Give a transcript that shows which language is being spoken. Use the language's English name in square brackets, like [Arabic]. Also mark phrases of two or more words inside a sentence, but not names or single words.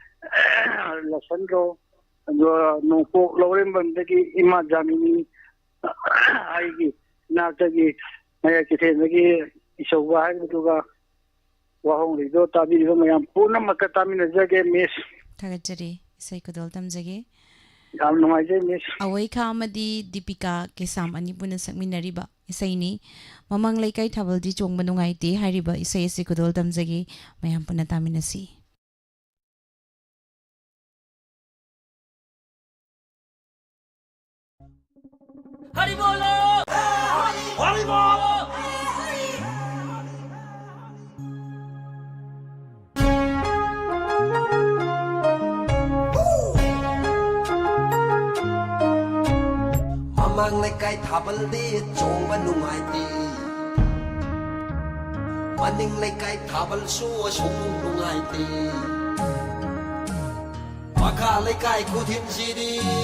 [Manipuri] ꯂꯁꯟꯗ꯭ꯔꯣ ꯑꯗꯨꯒ ꯅꯣꯡꯄꯣꯛ ꯂꯧꯔꯦꯝꯕꯝꯗꯒꯤ ꯏꯃꯥ ꯖꯥꯃꯤꯅꯤ ꯑꯩꯒꯤ ꯏꯅꯥꯛꯇꯒꯤ ꯃꯌꯥꯏ ꯀꯩꯊꯦꯜꯗꯒꯤ ꯏꯆꯧꯕ ꯍꯥꯏꯕꯗꯨꯒ ꯋꯥꯍꯣꯡꯔꯤꯗꯣ ꯇꯥꯕꯤꯔꯤꯕ ꯃꯌꯥꯝ ꯄꯨꯝꯅꯃꯛꯀ ꯇꯥꯃꯤꯟꯅꯖꯒꯦ ꯃꯤꯁ ꯊꯥꯒꯠꯆꯔꯤ ꯏꯁꯩ ꯈꯨꯗꯣꯜ ꯇꯝꯖꯒꯦ ꯌꯥꯝ ꯅꯨꯡꯉꯥꯏꯖꯩ ꯃꯤꯁ ꯑꯋꯩꯈꯥ ꯑꯃꯗꯤ ꯗꯤꯄꯤꯀꯥ ꯀꯦꯁꯥꯝ ꯑꯅꯤ ꯄꯨꯟꯅ ꯁꯛꯃꯤꯟꯅꯔꯤꯕ ꯏꯁꯩꯅꯤ ꯃꯃꯥꯡ ꯂꯩꯀꯥꯏ ꯊꯥꯕꯜꯗꯤ ꯆꯣꯡꯕ ꯅꯨꯡꯉꯥꯏꯇꯦ ꯍꯥꯏꯔꯤꯕ ꯏꯁꯩ ꯑꯁꯤ ꯈꯨꯗꯣꯜ ꯇꯝꯖꯒꯦ ꯃꯌꯥꯝ ꯄꯨꯟꯅ ꯇꯥꯃꯤꯟꯅꯁꯤ [Hindi] हरि बोलो हरि बोलो [Manipuri] ꯃꯃꯥꯡ ꯂꯩꯀꯥꯏ ꯊꯥꯕꯜꯗꯤ ꯆꯣꯡꯕ ꯅꯨꯡꯉꯥꯏꯇꯦ ꯃꯅꯤꯡ ꯂꯩꯀꯥꯏ ꯊꯥꯕꯜ ꯁꯨ ꯑꯁꯨꯡ ꯅꯨꯡꯉꯥꯏꯇꯦ ꯃꯈꯥ ꯂꯩꯀꯥꯏ ꯀꯨꯊꯤꯟ ꯁꯤꯔꯤ